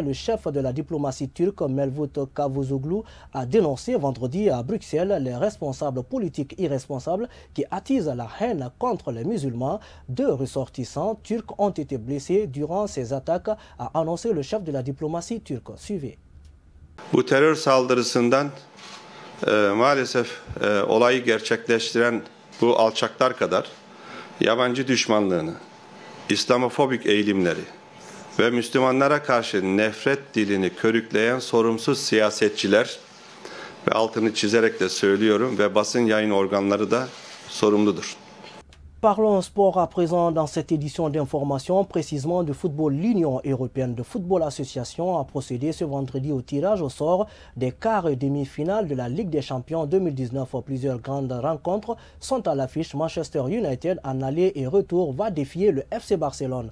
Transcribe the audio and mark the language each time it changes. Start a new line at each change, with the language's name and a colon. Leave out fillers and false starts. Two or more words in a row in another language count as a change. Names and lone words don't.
French: Le chef de la diplomatie turque, Mevlut Cavusoglu, a dénoncé vendredi à Bruxelles les responsables politiques irresponsables qui attisent la haine contre les musulmans. 2 ressortissants turcs ont été blessés durant ces attaques, a annoncé le chef de la diplomatie turque. Suivez.
Turkish: Bu terör saldırısından maalesef olayı gerçekleştiren bu alçaklar kadar yabancı düşmanlığını, İslamofobik eğilimleri ve Müslümanlara karşı nefret dilini körükleyen sorumsuz siyasetçiler ve altını çizerek de söylüyorum ve basın yayın organları da sorumludur.
French: Parlons sport à présent dans cette édition d'information, précisément de football. L'Union européenne de football association a procédé ce vendredi au tirage au sort des quarts et demi-finales de la Ligue des champions 2019. Plusieurs grandes rencontres sont à l'affiche. Manchester United en aller et retour va défier le FC Barcelone.